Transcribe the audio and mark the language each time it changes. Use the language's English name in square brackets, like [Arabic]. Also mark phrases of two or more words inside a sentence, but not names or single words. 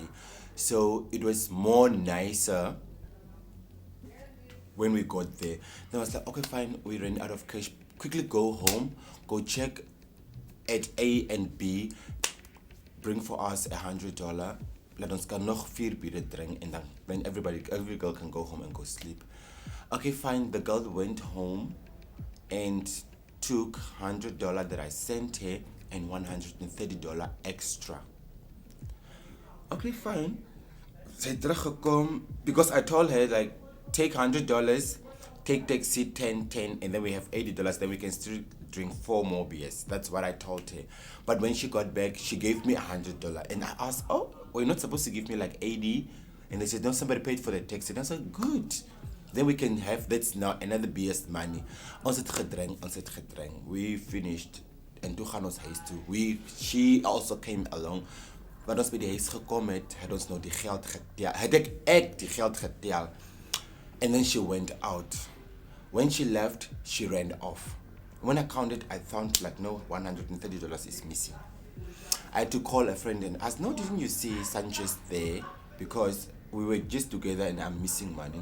[English] So it was more nicer when we got there. Then I was like, okay, fine, we ran out of cash. Quickly go home, go check at A and B, bring for us $100. Let us [Afrikaans] gaan nog 4 biere drink, [English] and then every girl can go home and go sleep. Okay, fine. The girl went home and took $100 that I sent her and $130 extra. Okay, fine. [Afrikaans] Sy het teruggekom [English] because I told her like take $100, take taxi 10, and then we have $80. Then we can still drink 4 more beers. That's what I told her. But when she got back, she gave me $100, and I asked, "Oh, well, you're not supposed to give me like 80?" And they said, "No, somebody paid for the taxi." And I said, "Good. Then we can have that's now another beer's money." [Afrikaans] Ons het gedrink. [English] We finished, and [Afrikaans] toe gaan ons huis toe. [English] She also came along. [Afrikaans] Wat ons by die huis gekom het ons nou die geld getel. Het ek die geld getel. [English] And then she went out. When she left, she ran off. When I counted, I found like no, $130 is missing. I had to call a friend and ask, "No, didn't you see Sanchez there? Because we were just together and I'm missing money."